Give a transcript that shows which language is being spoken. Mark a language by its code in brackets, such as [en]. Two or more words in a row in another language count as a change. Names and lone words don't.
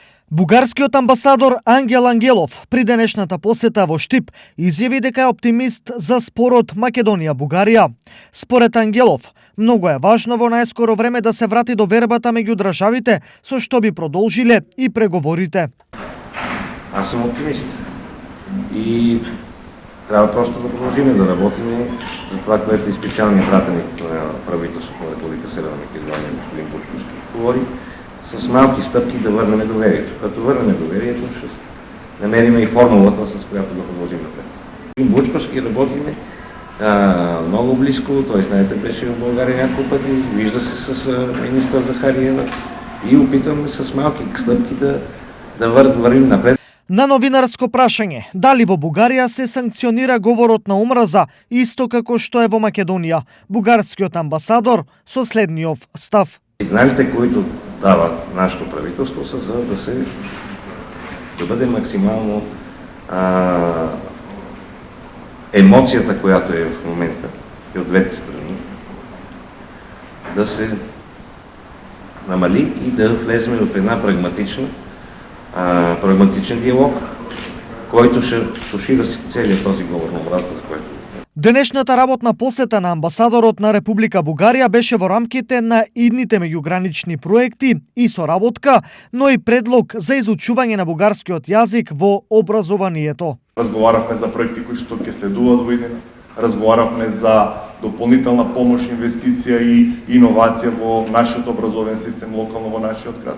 [mk] Бугарскиот амбасадор Ангел Ангелов при денешната посета во Штип изјави дека е оптимист за спорот Македонија-Бугарија. Според Ангелов, многу е важно во најскоро време да се врати довербата меѓу државите, со што би продолжиле и преговорите. [bg] Аз съм оптимист и трябва просто да продължим да работим за това, което и специалният пратеник на правителството на Република Северна Македония, господин Бучковски, говори, с малки стъпки да върнем доверието. Като върнем доверието, ще намерим и формулата, с която да продължим напред. Господин Бучковски работиме много близко, той знаете, беше в България няколко пъти, вижда се с министър Захариева и опитваме с малки стъпки да вървим напред. [mk] На новинарско прашање, дали во Бугарија се санкционира говорот на омраза, исто како што е во Македонија, бугарскиот амбасадор со следниот став. [bg] Сигналите, които дава нашето правителство, са за да бъде максимално емоцията, която е в момента и от двете страни, да се намали и да влезем в една прагматичен диалог, който ще тушира целият този говор на омразата, за което. [mk] Денешната работна посета на амбасадорот на Република Бугарија беше во рамките на идните меѓугранични проекти и соработка, но и предлог за изучување на бугарскиот јазик во образованието. Разговарахме за проекти кои што ќе следуваат во иднина. Разговарахме за дополнителна помош, инвестиција и иновација во нашиот образовен систем локално во нашиот град.